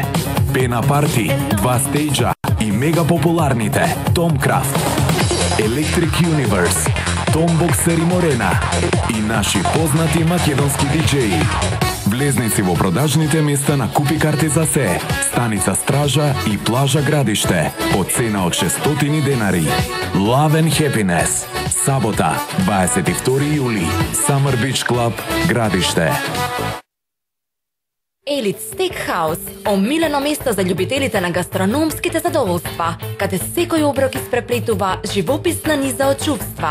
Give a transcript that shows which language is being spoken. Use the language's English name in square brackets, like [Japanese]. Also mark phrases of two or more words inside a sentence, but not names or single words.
[Macedonian] Пена парти, 2 стејџа и мега популарните Tomcraft, Electric Universe, Tom Boxer и Morena и наши познати македонски диџеи. Влезници во продажните места на Купи карти за се, станица Стража и плажа Градиште, по цена од 600 денари. [English] Love and Happiness. [Macedonian] Сабота, 22 јули. Summer Beach Club, Градиште. Елит Стейкхаус, омилено место за љубителите на гастрономските задоволства, каде секој оброк испреплетува живописна низа од чувства.